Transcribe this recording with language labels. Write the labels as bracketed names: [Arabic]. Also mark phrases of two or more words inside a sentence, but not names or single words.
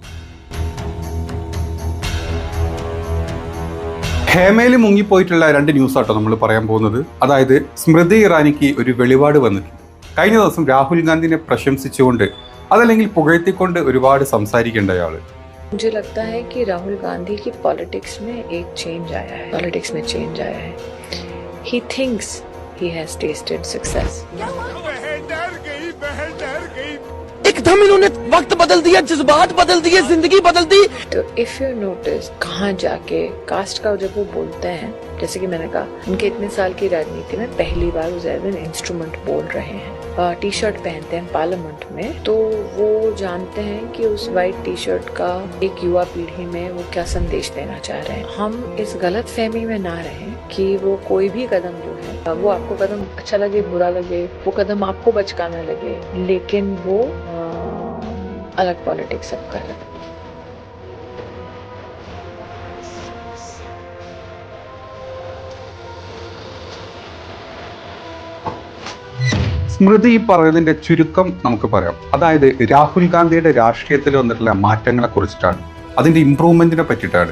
[Malayalam] ഹേമയിൽ മുങ്ങിപ്പോയിട്ടുള്ള രണ്ട് ന്യൂസാട്ടോ നമ്മൾ പറയാൻ പോകുന്നത്. അതായത് സ്മൃതി ഇറാനിക്ക് ഒരു വെളിപാട് വന്നിട്ടുണ്ട്. കഴിഞ്ഞ ദിവസം രാഹുൽ ഗാന്ധിനെ പ്രശംസിച്ചുകൊണ്ട് അതല്ലെങ്കിൽ പുകഴ്ത്തിക്കൊണ്ട് ഒരുപാട് സംസാരിക്കേണ്ട അയാൾ. [Hindi] मुझे लगता है कि राहुल गांधी की पॉलिटिक्स में एक चेंज आया है, पॉलिटिक्स में चेंज आया है. [English] He thinks he has tasted success. [Hindi] एकदम इन्होंने वक्त बदल दिया, जज्बात बदल दिए, जिंदगी बदल दी. तो [English] if you notice [Hindi] कहाँ जाके कास्ट का जब वो बोलते हैं, जैसे कि मैंने कहा उनके इतने साल की राजनीति में पहली बार वो ज़्यादा इंस्ट्रूमेंट बोल रहे हैं, [English] T shirt [Hindi] पहनते हैं पार्लियामेंट में, तो वो जानते हैं कि उस [English] white T shirt [Hindi] का एक युवा पीढ़ी में वो क्या संदेश देना चाह रहे हैं. हम इस गलत फहमी में ना रहें कि वो कोई भी कदम जो है वो आपको कदम अच्छा लगे बुरा लगे, वो कदम आपको बचकाना लगे, लेकिन वो अलग पॉलिटिक्स सब कर रहे हैं. [Malayalam] സ്മൃതി ഈ പറയുന്നതിന്റെ ചുരുക്കം നമുക്ക് പറയാം. അതായത് രാഹുൽ ഗാന്ധിയുടെ രാഷ്ട്രീയത്തിൽ വന്നിട്ടുള്ള മാറ്റങ്ങളെ കുറിച്ചിട്ടാണ്, അതിന്റെ ഇംപ്രൂവ്മെന്റിനെ പറ്റിയിട്ടാണ്.